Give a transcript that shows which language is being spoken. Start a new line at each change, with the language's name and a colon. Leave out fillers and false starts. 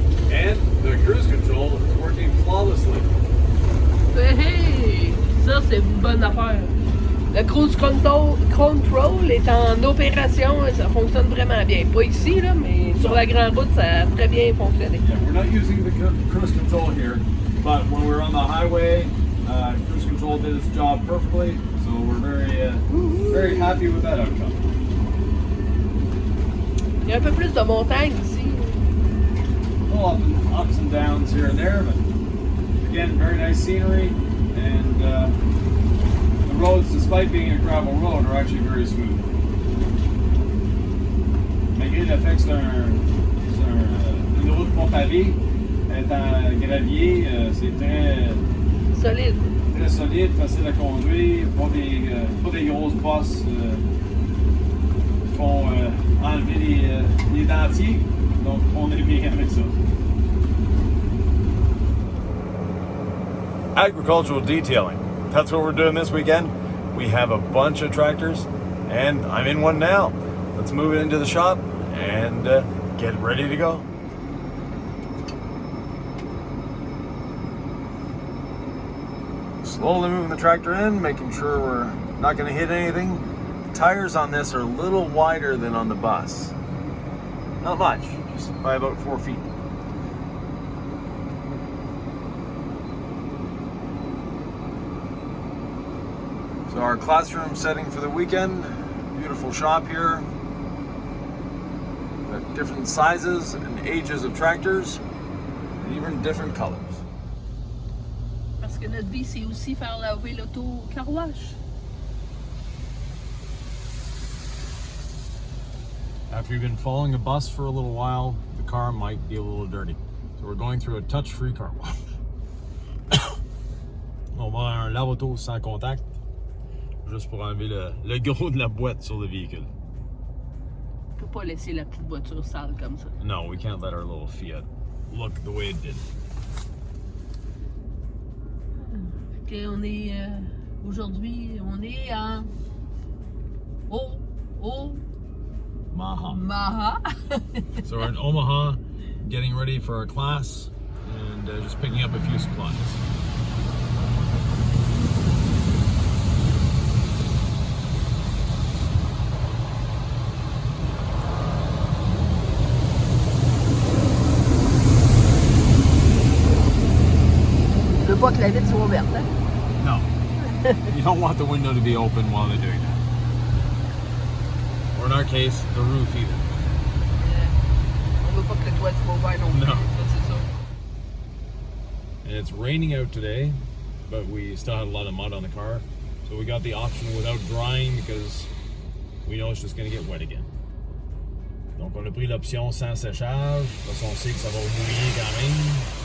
English: And the cruise control is working flawlessly. Hey!
French: Ça, c'est une bonne affaire. Le cruise control est en opération, ça fonctionne vraiment bien. Pas ici, là, mais sur la grande route, ça a très bien fonctionné.
English: Yeah, we're not using the cruise control here, but when we're on the highway, cruise control did its job perfectly, so we're very happy with that outcome.
French: Il y a un peu plus de montagne ici.
English: Well, ups and downs here and there, but again, very nice scenery, and the roads, despite being a gravel road, are actually very smooth.
French: Malgré le fait que c'est une route pas pavée, elle est en gravier, c'est très Solide. très solide, facile à conduire, pas des grosses bosses qui font enlever les dentiers, donc on est bien avec ça.
English: Agricultural detailing. That's what we're doing this weekend. We have a bunch of tractors, and I'm in one now. Let's move it into the shop and get ready to go. Slowly moving the tractor in, making sure we're not going to hit anything. The tires on this are a little wider than on the bus. Not much, just by about 4 feet. So our classroom setting for the weekend, beautiful shop here. Got different sizes and ages of tractors, and even different colors.
French: Parce que notre vie, c'est aussi faire laver l'auto au car wash.
English: After you've been following a bus for a little while, the car might be a little dirty. So we're going through a touch-free car wash.
French: On va avoir un lave-auto sans contact, juste pour enlever le gros de la boîte sur le véhicule. On peut pas laisser la petite voiture sale comme ça.
English: No, we can't let our little Fiat look the way it did.
French: Ok, on est aujourd'hui, on est en Omaha.
English: So we're in Omaha, getting ready for our class, and just picking up a few supplies.
French: Tu veux pas que la vitre soit ouverte, hein?
English: No, you don't want the window to be open while they're doing that. Or in our case, the roof either.
French: On veut pas que le toit soit ouvert non plus.
English: No.
French: Ça, c'est ça.
English: And it's raining out today, but we still had a lot of mud on the car. So we got the option without drying because we know it's just going to get wet again.
French: Donc on a pris l'option sans séchage, parce qu'on sait que ça va mouiller quand même.